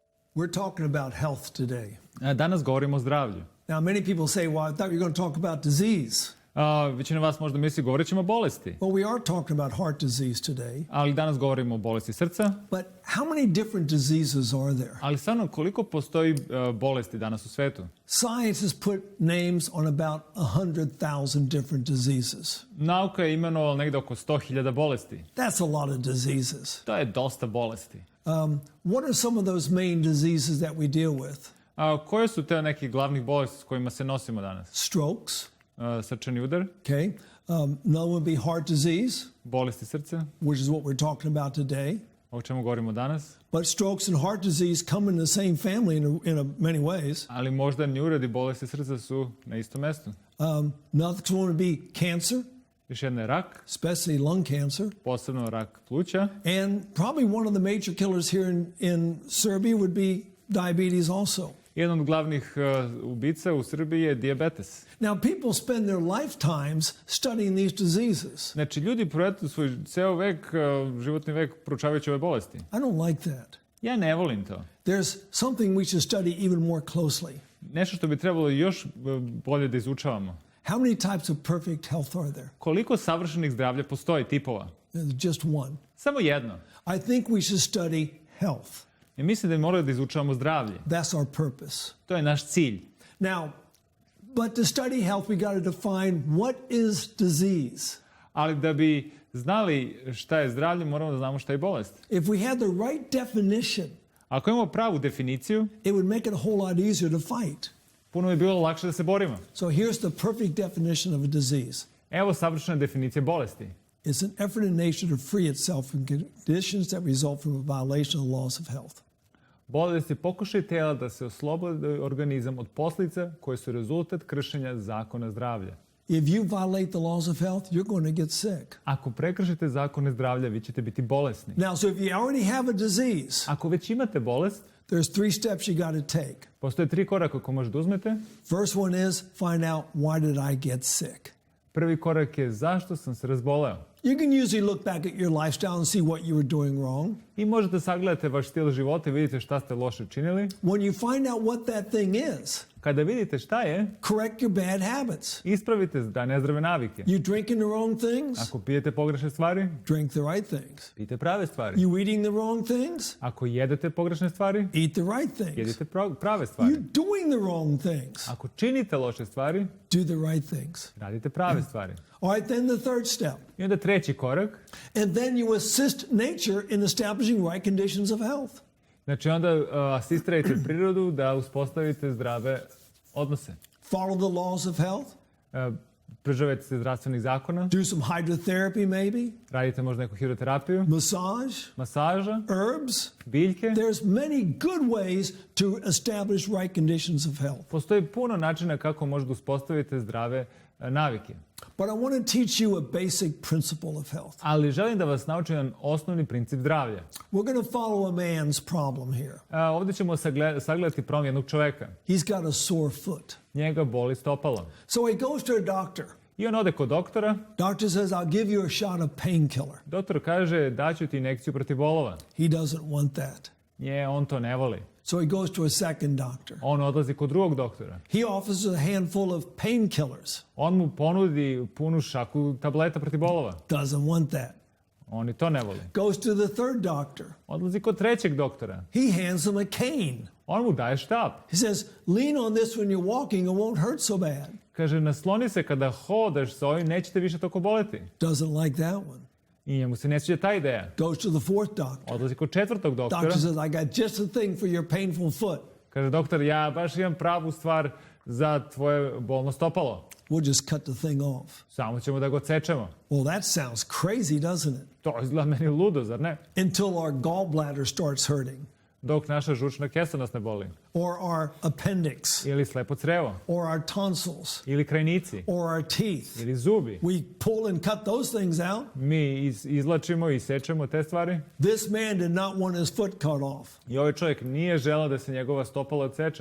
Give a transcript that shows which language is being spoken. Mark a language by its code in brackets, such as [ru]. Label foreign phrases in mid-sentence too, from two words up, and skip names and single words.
[en] We're talking about health today. [sr] Danas govorimo o zdravlju. [en] Now, many people say, well, I thought you were going to talk about disease. [sr] Većina vas možda misli govorit ćemo o bolesti. [en] Well, we are talking about heart disease today. [sr] Ali danas govorimo o bolesti srca. [en] But how many different diseases are there? [sr] Ali stvarno, koliko postoji bolesti danas u svetu? [en] Science has put names on about 100,000 different diseases. [sr] Nauka je imenovala negde oko 100.000 bolesti. [en] That's a lot of diseases. [sr] To je dosta bolesti. [en] What are some of those main diseases that we deal with? [sr] Koje su te neki glavnih bolesti s kojima se nosimo danas? [en] Strokes. [sr] Srčani udar. [en] Okay. Another would be heart disease. [sr] Bolesti srca. [en] Which is what we're talking about today. [sr] O čemu govorimo danas. [en] But strokes and heart disease come in the same family in many ways. [sr] Ali moždani uredi bolesti srca su na istom mestu. [en] Another one would be cancer. [sr] Još jedna je rak. [en] Especially lung cancer. [sr] Posebno rak pluća. [en] And probably one of the major killers here in Serbia would be diabetes also. [sr] Jedan od glavnih ubica u Srbiji je dijabetes. [en] Now, people spend their lifetimes studying these diseases. [sr] Znači, ljudi provedu svoj ceo vek, životni vek, proučavajući ove bolesti. [en] I don't like that. [sr] Ja ne volim to. [en] There's something we should study even more closely. [sr] Nešto što bi trebalo još bolje da izučavamo. [en] How many types of perfect health are there? [sr] Koliko savršenih zdravlja postoji, tipova? [en] There's just one. [sr] Samo jedno. [en] I think we should study health. [sr] Ja mislim da moramo da izučavamo zdravlje. [en] That's our purpose. [sr] To je naš cilj. [en] Now, but to study health, we got to define what is disease. [sr] Ali da bi znali šta je zdravlje, moramo da znamo šta je bolest. [en] If we had the right definition, [sr] ako imamo pravu definiciju, [en] it would make it a whole lot easier to fight. [sr] Puno bi bilo lakše da se borimo. [en] So here's the perfect definition of a disease. [sr] Evo savršena definicija bolesti. [en] It's an effort in nature to free itself from conditions that result from a violation of the laws of health. [sr] Bolest je pokušaj tela da se oslobodi organizam od posljedica koje su rezultat kršenja zakona zdravlja. [en] If you violate the laws of health, you're going to get sick. [sr] Ako prekršite zakone zdravlja, vi ćete biti bolesni. [en] Now, so if you already have a disease, [sr] ako već imate bolest, [en] there's 3 steps you got to take. [sr] Postoje 3 koraka koje možete uzmete. [en] First one is find out why did I get sick. [sr] Prvi korak je zašto sam se razboleo. [en] You can usually look back at your lifestyle and see what you were doing wrong. [sr] I možete sagledati vaš stil života i vidite šta ste loše činili. [en] When you find out what that thing is, [sr] kada vidite šta je, [en] correct your bad habits. [sr] Ispravite nezdrave navike. [en] You drinking the wrong things? [sr] Ako pijete pogrešne stvari, [en] drink the right things. [sr] Pijte prave stvari. [en] You eating the wrong things? [sr] Ako jedete pogrešne stvari, [en] eat the right things. [sr] Jedite prave stvari. [en] You doing the wrong things? [sr] Ako činite loše stvari, [en] do the right things. [sr] Radite prave stvari. [en] All right, then the third step. [sr] I onda treći korak. [en] And then you assist nature in establishing right conditions of health. [sr] Znači onda asistirajte prirodu da uspostavite zdrave odnose. [en] Follow the laws of health. [sr] Pridržavajte se zdravstvenih zakona. [en] Do some hydrotherapy maybe. [sr] Radite možda neku hidroterapiju. Masaža. [en] Herbs. [sr] Biljke. [en] There's many good ways to establish right conditions of health. [sr] Postoji puno načina kako možete uspostaviti zdrave navike. [en] But I want to teach you a basic principle of health. [sr] Ali želim da vas naučim jedan osnovni princip zdravlja. [en] We're going to follow a man's problem here. [sr] Ovdje ćemo sagledati problem jednog čoveka. [en] He's got a sore foot. [sr] Njega boli stopalo. [en] So he goes to a doctor. [sr] I on ode kod doktora. [en] Doctor says, I'll give you a shot of painkiller. [sr] Doktor kaže, daću ti injekciju protiv bolova. [en] He doesn't want that. [sr] On to ne voli. [en] So he goes to a second doctor. [sr] On odlazi kod drugog doktora. [en] He offers a handful of painkillers. [sr] On mu ponudi punu šaku tableta protiv bolova. [en] Doesn't want that. [sr] On i to ne voli. [en] Goes to the third doctor. [sr] Odlazi kod trećeg doktora. [en] He hands him a cane. [sr] On mu daje štap. [en] He says, lean on this when you're walking, it won't hurt so bad. [sr] Kaže, nasloni se kada hodaš sa ovim, nećete više toliko boleti. [en] Doesn't like that one. [sr] I njemu se ne sviđa ta ideja. [en] Goes to the fourth doctor. [sr] Odlazi kod četvrtog doktora. [en] Doctor says, I got just the thing for your painful foot. [sr] Kaže, doktor, ja baš imam pravu stvar za tvoje bolno stopalo. [en] We'll just cut the thing off. [sr] Samo ćemo da ga odsečemo. [en] Well, that sounds crazy, doesn't it? [sr] To izgleda meni ludo, zar ne? [en] Until our gallbladder starts hurting. [sr] Dok naša žučna kesa nas ne boli. [en] Or our appendix. [sr] Ili slepo crevo. [en] Or our tonsils. [sr] Ili krajnici. [en] Or our teeth. [sr] Ili zubi. [en] We pull and cut those things out. [sr] Mi izlačimo i sečemo te stvari. [en] This man did not want his foot cut off. [sr] I ovaj čovjek nije želeo da se njegova stopala odseče.